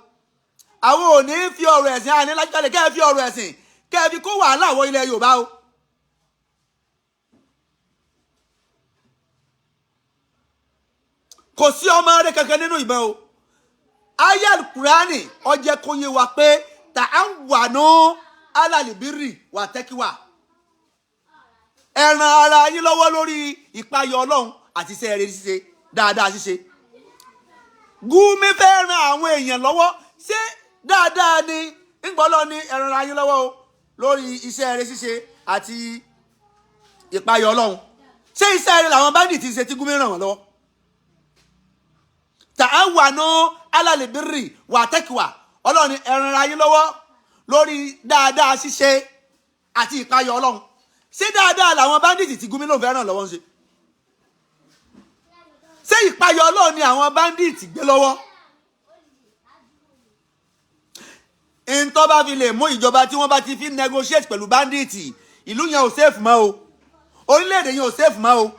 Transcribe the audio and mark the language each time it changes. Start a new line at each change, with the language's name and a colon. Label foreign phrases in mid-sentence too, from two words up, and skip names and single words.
Yoruba: àwọn ò ní fi ọ̀rọ̀ ẹ̀sìn a ní lajú kalẹ̀ kẹ́ ẹ fi ọ̀rọ̀ ẹ̀sìn kẹ́ ẹ fi kó wàhálà wọ ilẹ̀ Yorùbá o. kò sí ọmọ rẹ̀ kankan nínú ìbọn o.
Arabic: آية القرآن
Yoruba: ó jẹ́ kó yé wa pé
Arabic: تعاونوا على البر والتقوى.
Yoruba: ẹ ràn ara yín lọ́wọ́ lórí ìpayọ̀ Ọlọ́run àti iṣẹ́ rere ṣíṣe dáadáa ṣíṣe. Gumi fẹ́ ran àwọn èèyàn lọ́wọ́ ṣé dáadáa ni ńgbọ́lọ́ ni ẹ ràn ara yín lọ́wọ́ o lórí iṣẹ́ rere ṣíṣe àti ìpayọ̀ Ọlọ́run ṣé iṣẹ́ rere làwọn bandit ti ṣe tí Gumi ràn wọ́n lọ́wọ́.
Arabic: تعاونوا على البر والتقوى
Yoruba: Ọlọ́run ẹ ràn ara yín lọ́wọ́ lórí dáadáa ṣíṣe àti ìpayọ̀ Ọlọ́run ṣé dáadáa làwọn bandit tí Gumi ló fẹ́ ràn lọ́wọ́ ń ṣe. ṣé ìpayọ̀ Ọlọ́run ni àwọn bandit gbé lọ́wọ́. ntọ́ bá fi lè mú ìjọba tí wọ́n bá ti fi negotiate pẹ̀lú bandit ìlú yẹn ò safe mọ́ o orílẹ̀-èdè yẹn ò safe mọ́ o.